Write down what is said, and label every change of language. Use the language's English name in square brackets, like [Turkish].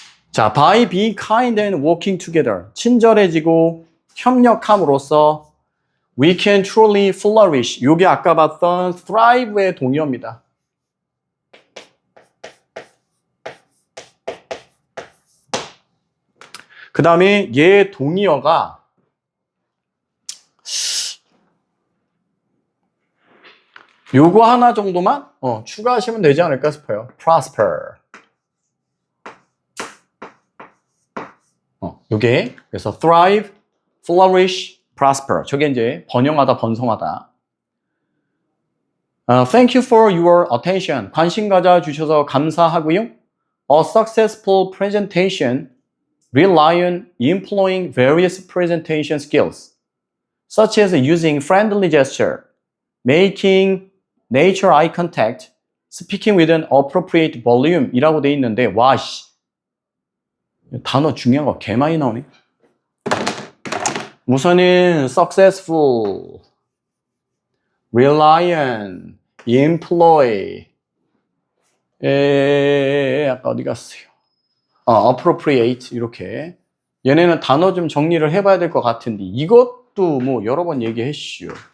[English] 자, by being kind and working together. [Korean] 친절해지고 협력함으로써 [English] we can truly flourish. [Korean] 이게 아까 봤던 thrive의 동의어입니다. 그 다음에 얘 동의어가 요거 하나 정도만 추가하시면 되지 않을까 싶어요. [English] prosper. [Korean] 요게 그래서 thrive, flourish, prosper. 저게 이제 번영하다, 번성하다. [English] Thank you for your attention. [Korean] 관심 가져주셔서 감사하고요. [English] A successful presentation rely on employing various presentation skills, such as using friendly gesture, making nature eye contact, speaking with an appropriate volume [Korean] 이라고 돼 있는데 와 씨. 단어 중요한 거 개 많이 나오네. 우선은 successful, rely on, employ, 아까 어디 갔어요? appropriate 이렇게 얘네는 단어 좀 정리를 해봐야 될 것 같은데 이것도 뭐 여러 번 얘기했슈.